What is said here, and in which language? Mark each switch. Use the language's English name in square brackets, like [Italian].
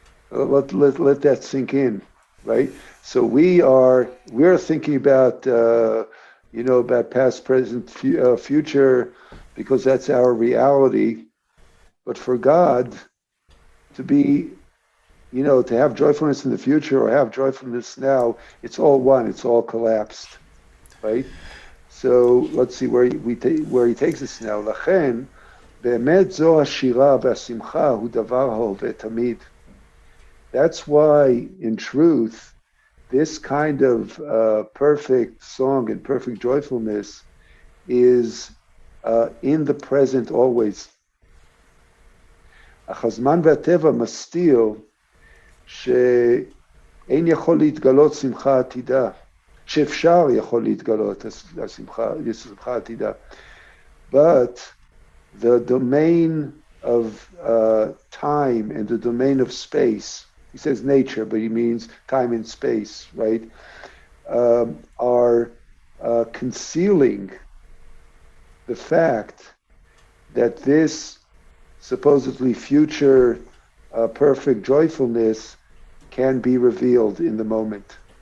[English] Let that sink in, right? So we're thinking about about past, present, future, because that's our reality. But for God to be, to have joyfulness in the future or have joyfulness now, it's all one. It's all collapsed, right? So let's see where he takes us now. [Hebrew] לכן, באמת זו השירה והשמחה הוא דבר ההווה תמיד. [English] That's why, in truth, this kind of perfect song and perfect joyfulness is in the present always. [Hebrew] אך הזמן והטבע מסתיר שאין יכול להתגלות שמחה עתידה, שאפשר יכול להתגלות שמחה עתידה. [English] But the domain of time and the domain of space, he says nature, but he means time and space, right, are concealing the fact that this supposedly future perfect joyfulness can be revealed in the moment.